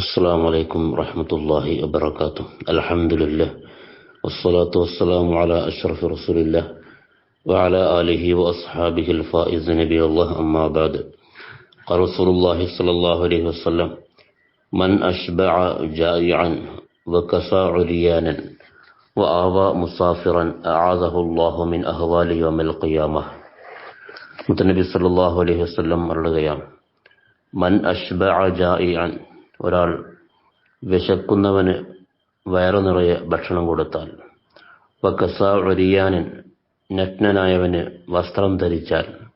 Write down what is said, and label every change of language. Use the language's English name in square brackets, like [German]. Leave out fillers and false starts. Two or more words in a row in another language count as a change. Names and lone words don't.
[Arabic] السلام عليكم ورحمة الله وبركاته. الحمد لله والصلاة والسلام على أشرف رسول الله وعلى آله وأصحابه الفائز نبي الله. أما بعد، قال رسول الله صلى الله عليه وسلم: من أشبع جائعا وكسى عريانا وآوى مسافرا أعاذه الله من أهوال يوم القيامة. [Malayalam] മുത്തനബി [Arabic] صلى الله عليه وسلم [Malayalam] പറയുകയാണ്, [Arabic] من أشبع جائعا, [Malayalam] ഒരാൾ വിശക്കുന്നവന് വയറു നിറയെ ഭക്ഷണം കൊടുത്താൽ, [Arabic] وكسا عريانا, [Malayalam] നഗ്നനായവന് വസ്ത്രം ധരിച്ചാൽ,